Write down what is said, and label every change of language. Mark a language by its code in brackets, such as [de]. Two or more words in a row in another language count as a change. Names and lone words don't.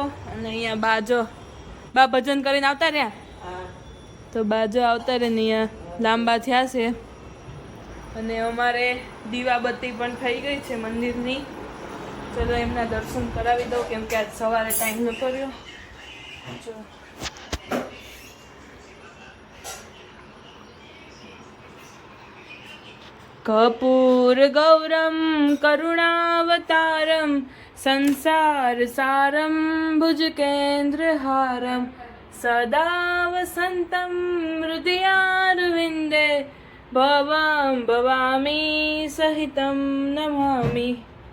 [gu] અને અહીંયા બાજો બા ભજન કરીને આવતા રહ્યા. તો બાજો આવતા રહે ને અહીંયા લાંબા થયા છે. અને અમારે દીવાબત્તી પણ થઈ ગઈ છે મંદિરની. ચલો એમના દર્શન કરાવી દઉં કેમ કે આજ સવારે ટાઈમ નહોતો રહ્યો. [sa] कर्पूर गौरम करुणावतारम संसार सारम भुजगेन्द्रहारम सदा वसंतम हृदयारविंदे भवां भवामी सहितं नमामि.